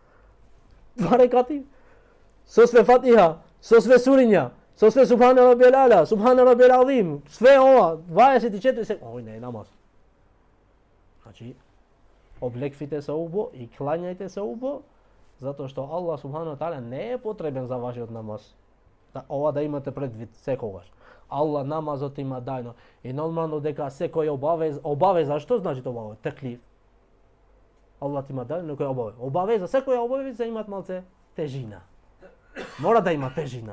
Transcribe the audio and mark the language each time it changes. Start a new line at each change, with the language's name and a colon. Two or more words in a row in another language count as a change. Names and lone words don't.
Macedonian: 2 рекати со све Фатиха, со све суриња, со све
Arabic: سبحان ربي الأعلى، سبحان ربي العظيم,
Macedonian: све ова 24 секунди. Ој не е намаз. Значи, облеквите се убо и клањајте се убо, затоа што
Arabic: الله سبحانه وتعالى
Macedonian: не е потребен за вашиот намаз. Ова да имате предвид секогаш. Аллах намазот има дајно. И нормално дека секој обавеза, што значи тоа? Теклиф. Аллах има дајно некој обавеза. Обавеза, секоја обавеза имат малце тежина. Мора да има тежина.